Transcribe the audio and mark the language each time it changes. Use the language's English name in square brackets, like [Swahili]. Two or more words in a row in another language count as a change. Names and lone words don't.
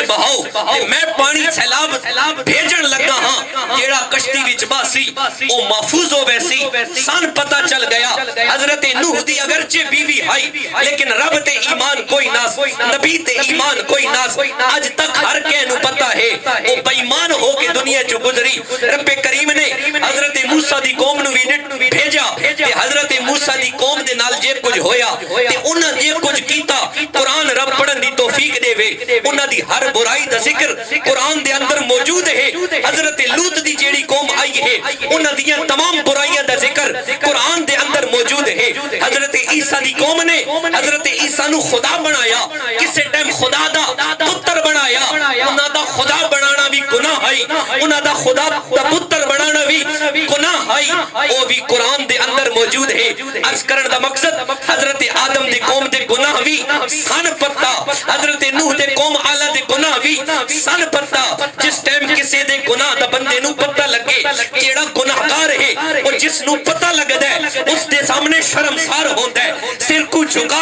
[Punjabi] بہاؤ تے میں پانی سیلاب بھیجن لگا ہاں جڑا کشتی وچ باسی او محفوظ ہو بیسی سان پتہ چل گیا حضرت نوح دی اگرچہ بیوی آئی لیکن رب تے ایمان کوئی ناس نبی تے ایمان کوئی ناس آج تک ہر کہنو پتہ ہے وہ بیمان ہو کے دنیا چو گزری رب کریم نے حضرت موسیٰ دی قوم نو بھی بھیجا تے حضرت موسیٰ دی قوم دے نال جے کچھ ہویا تے انہاں جے کچھ کیتا قرآن رب پڑھن دی توفیق دے وے انہاں دی ہر برائی دا ذکر قرآن دے اندر موجود ہے حضرت لوط دی جیڑی قوم آئی ہے انہاں دیاں تمام برائیاں دا ذکر قرآن دے اندر موجود ہے حضرت عیسیٰ دی قوم نے حضرت عیسیٰ نو خدا بنایا کسے ٹائم خدا دا پتر بنایا انہاں دا خدا بنانا بھی گناہ ہے انہاں دا خدا دا پتر بنانا بھی گناہ ہے وہ بھی قرآن دے اندر موجود ہے عرض کرن دا مقصد حضرت آدم دے قوم دے گناہ بھی سن پتا حضرت نوح دے قوم آلہ دے گناہ بھی سن پتا جس ٹائم کسے دے گناہ دا بندے نو پتہ لگے جیڑا گناہگار ہے اور جس نو پتہ لگدا ہے اس دے سامنے شرمسار ہوندا ہے سر کو جھکا